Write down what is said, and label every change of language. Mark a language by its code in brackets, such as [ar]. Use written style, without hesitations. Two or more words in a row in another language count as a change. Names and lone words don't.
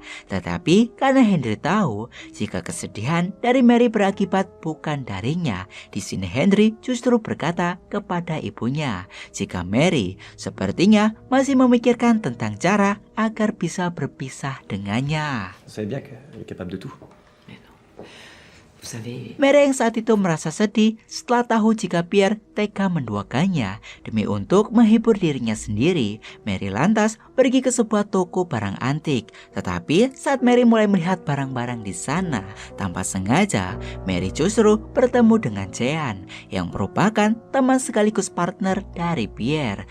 [id] Tetapi karena Henry tahu jika kesedihan dari Mary berakibat bukan darinya, di sini Henry justru berkata kepada ibunya jika Mary sepertinya masih memikirkan tentang cara agar bisa berpisah dengannya. [fr] Vous savez bien qu'elle est capable de tout. Mais non. Vous savez, [id] Mary yang saat itu merasa sedih setelah tahu jika Pierre tega menduakannya. Demi untuk menghibur dirinya sendiri, Mary lantas pergi ke sebuah toko barang antik. Tetapi saat Mary mulai melihat barang-barang di sana, tanpa sengaja Mary justru bertemu dengan Jean yang merupakan teman sekaligus partner dari Pierre.